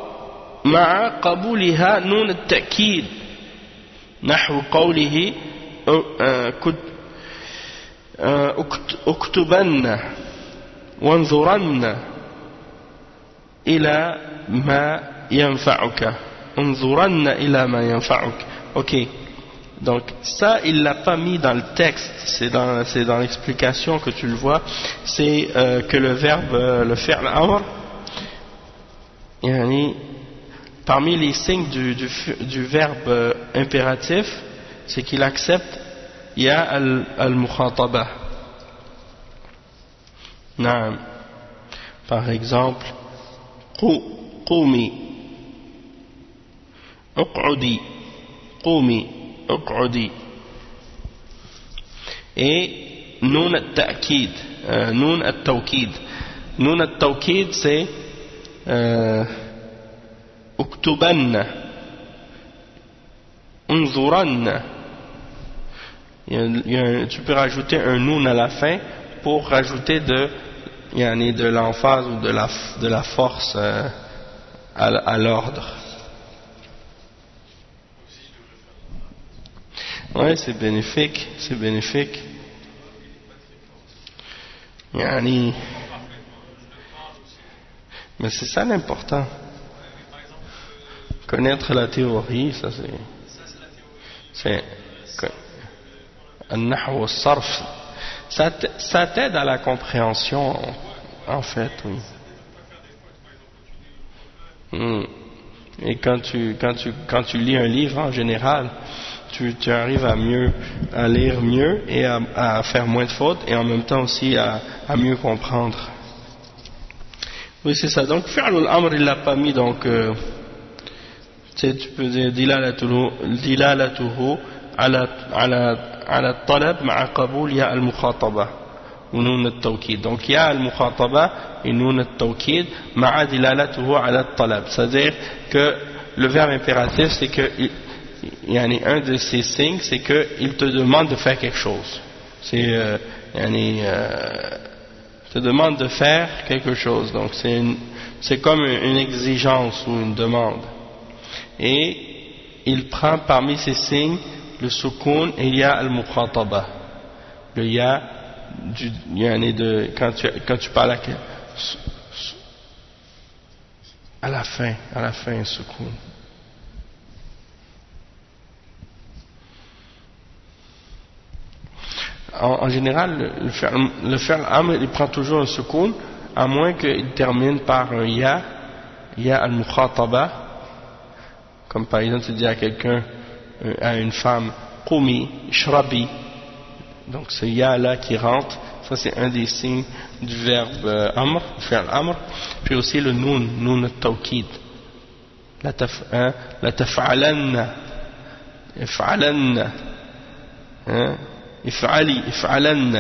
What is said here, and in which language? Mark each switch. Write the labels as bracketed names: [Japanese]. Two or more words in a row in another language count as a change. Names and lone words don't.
[Arabic] مع قبولها نون التأكيد نحو قوله اكتبن وانظرن إلى ما ينفعك انظرن إلى ما ينفعك. [French] Ok, donc ça il l'a pas mis dans le texte, c'est dans l'explication que tu le vois. C'est que le verbe le [Arabic] فعل أمر, [French] yani, parmi les signes du verbe impératif, c'est qu'il accepte [Arabic] ياء المخاطبة. [French] Naam. Par exemple, [Arabic] قومي اقعدي قومي اقعدي. Et نون التأكيد نون التوكيد. نون التوكيد c'est اكتبن انظرن. [French] Tu peux rajouter un noun à la fin pour rajouter de l'emphase ou de la force à l'ordre. Ouais, c'est bénéfique, c'est bénéfique. Yani, mais c'est ça l'important. Connaître la théorie, ça c'est [Arabic] النحو والصرف. [French] Ça t'aide à la compréhension, en fait, oui. Et quand tu lis un livre en général, tu arrives à lire mieux et à faire moins de fautes, et en même temps aussi à mieux comprendre. Oui, c'est ça. Donc [Arabic] فعل الأمر [French] il l'a pas mis, donc tu peux dire [Arabic] دلالته على طلب مع قبول ياء المخاطبة [French] ou [Arabic] نون التوكيد. Donc ياء المخاطبة et نون التوكيد مع دلالته على طلب. [French] C'est-à-dire que le verbe impératif, c'est que un de ces signes, c'est qu'il te demande de faire quelque chose. Te demande de faire quelque chose. Donc c'est comme une exigence ou une demande. Et il prend parmi ces signes le soukoun et [Arabic] ياء المخاطبة. [French] Le ya quand tu parles à la fin un soukoun. En général, le [Arabic] فعل أمر [French] il prend toujours un soukoun, à moins qu'il termine par un [Arabic] ياء المخاطبة. [French] Comme par exemple, tu dis à quelqu'un, à une femme, [Arabic] قومي اشربي. [French] Donc ce ya là qui rentre, ça c'est un des signes du verbe amr, [Arabic] فعل أمر. [French] Puis aussi le [Arabic] نون التوكيد. لا تفعلن افعلن افعلن.